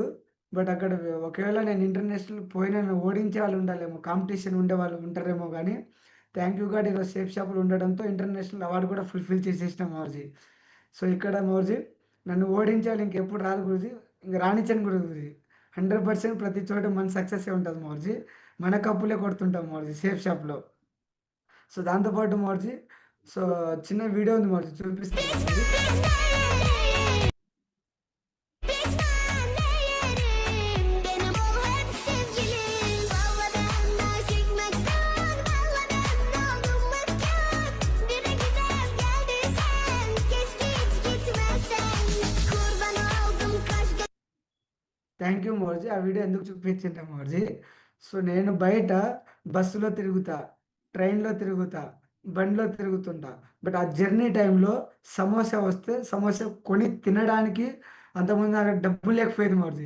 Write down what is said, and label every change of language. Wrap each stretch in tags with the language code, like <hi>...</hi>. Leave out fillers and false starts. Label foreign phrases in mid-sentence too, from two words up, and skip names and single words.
<te>బట్ అక్కడ ఒకవేళ నేను ఇంటర్నేషనల్ పోయినా నన్ను ఓడించే వాళ్ళు ఉండాలేమో, కాంపిటీషన్ ఉండేవాళ్ళు ఉంటారేమో గానీ,</te> <en>thank you god</en> <te>ఈరోజు సేఫ్ షాపులు ఉండడంతో</te> <en>international award</en> <te>కూడా ఫుల్‌ఫిల్ చేసేసినా మోర్జీ. సో, ఇక్కడ మోర్జీ నన్ను ఓడించాలి ఇంకెప్పుడు రాదు గురూజీ. ఇంక రానిచ్చను గురూజీ. 100% ప్రతి చోట మన సక్సెస్సే ఉంటది మౌర్జీ. మన కప్పులే కొడుతుంటాం మౌర్జీ సేఫ్ షాప్‌లో. సో, దాంతో పాటు మౌర్జీ సో, చిన్న వీడియో ఉంది మౌర్జీ చూపిస్తాను మౌర్జీ.</te> <tr>Benim ol hep sevgilim. Valladan aşık mekan, valladan oldum mekan. Bire güzel geldiysen, keşke hiç gitmesen. Kurban oldum kaç</tr> <en>thank you</en> <te>మౌర్జీ. ఆ వీడియో ఎందుకు చూపించింటే మౌర్జీ, సో నేను బయట బస్సులో తిరుగుతా, ట్రైన్‌లో తిరుగుతా, బండిలో తిరుగుతుంటా. బట్ ఆ జర్నీ టైంలో సమోసా వస్తే సమోసా కొని తినడానికి అంతకుముందు నాకు డబ్బులు లేకపోయేది మౌర్జీ.</te>